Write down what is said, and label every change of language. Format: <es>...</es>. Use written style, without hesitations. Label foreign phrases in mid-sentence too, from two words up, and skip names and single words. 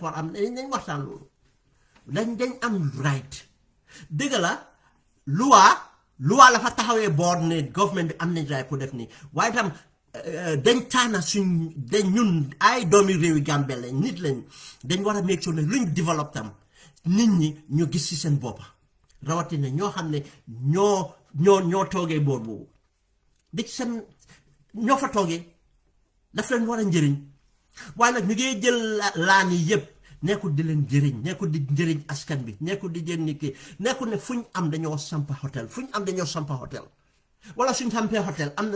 <wo>war a am nañ waxtaan loolu dañ am right dëgg la loi la fa taxawee board ne government bi am nañ right pour def nii waaye tam dañ taana dañ ñun ay doomi réewi Gambie lañ nit lañ dañ war a</wo> <en>make sure</en> <wo>ne luñ développe tam nit ñi ñu gis ci seen boppa rawatina ñoo xam ne ñoo toogee boor boobu di seen ñoo fa toogee daf leen war a njëriñ waaye nag ñu ngi jël laan yi yëpp nekkul di leen njëriñ nekkul di njëriñ askan bi nekkul di jël nit ki nekkul ne fuñ am dañoo sampa hôtel wala suñ sampee hôtel am na</wo>